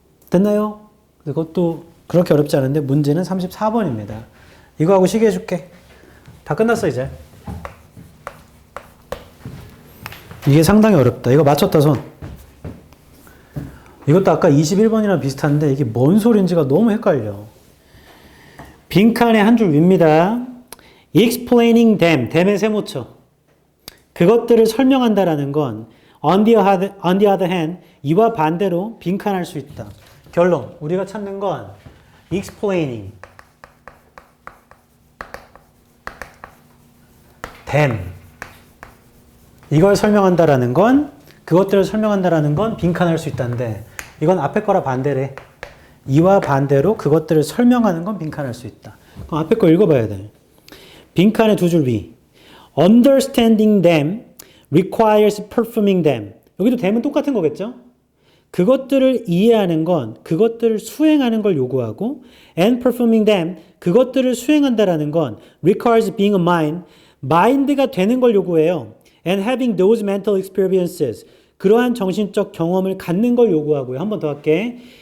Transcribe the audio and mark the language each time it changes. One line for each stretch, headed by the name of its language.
Korean: 됐나요? 그것도 그렇게 어렵지 않은데 문제는 34번입니다. 이거 하고 시계 해줄게. 다 끝났어 이제. 이게 상당히 어렵다. 이거 맞췄다 손. 이것도 아까 21번이랑 비슷한데 이게 뭔 소린지가 너무 헷갈려. 빈칸의 한 줄 위입니다.
English: explaining them, them의
Korean: 세모쳐. 그것들을 설명한다라는 건
English: on the other hand,
Korean: 이와 반대로 빈칸할 수 있다. 결론, 우리가 찾는 건
English: explaining them.
Korean: 이걸 설명한다라는 건, 그것들을 설명한다라는 건 빈칸할 수 있다는데 이건 앞에 거라 반대래. 이와 반대로 그것들을 설명하는 건 빈칸할 수 있다. 그럼 앞에 거 읽어봐야 돼. 빈칸의 두 줄 위.
English: Understanding them requires performing them.
Korean: 여기도 them은 똑같은 거겠죠? 그것들을 이해하는 건 그것들을 수행하는 걸 요구하고
English: and performing them,
Korean: 그것들을 수행한다라는 건
English: requires being a mind,
Korean: mind가 되는 걸 요구해요.
English: and having those mental experiences,
Korean: 그러한 정신적 경험을 갖는 걸 요구하고요. 한 번 더 할게.